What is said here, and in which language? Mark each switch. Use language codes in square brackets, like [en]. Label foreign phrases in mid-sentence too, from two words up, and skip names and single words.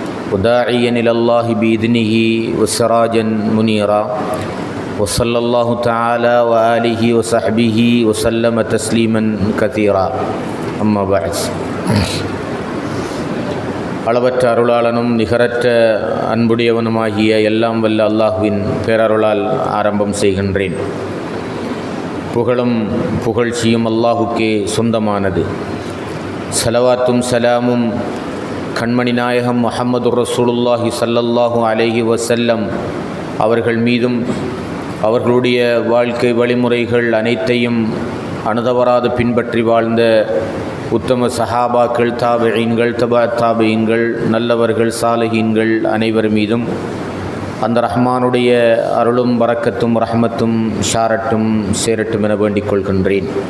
[ar] وداعيا إلى الله بإذنه وسراجا منيرا وصلى الله تعالى وآله وصحبه وسلم تسليما كثيرا أما بعد [ta] அளவற்ற அருளாளனும் நிகரற்ற அன்புடையவனுமாகிய எல்லாம் வல்ல அல்லாஹ்வின் பேரருளால் ஆரம்பம் செய்கின்றேன். புகழும் புகழ்ச்சியும் அல்லாஹுக்கே சொந்தமானது. ஸலவாத்தும் சலாமும் கண்மணி நாயகம் முஹம்மது [ar] رسول الله صلى الله عليه وسلم [ta] அவர்கள் மீதும் அவர்களுடைய வாழ்க்கை வழிமுறைகள் அனைத்தையும் அனுதவராது பின்பற்றி வாழ்ந்த உத்தம சஹாபாக்கள், தாபிஈன்கள், தபா தாபிஈன்கள், நல்லவர்கள், சாலிஹீன்கள் அனைவர் மீதும் அந்த ரஹ்மானுடைய அருளும் பரக்கத்தும் ரஹ்மத்தும் ஷாரட்டும் சேரட்டும் என வேண்டிக் கொள்கின்றேன்.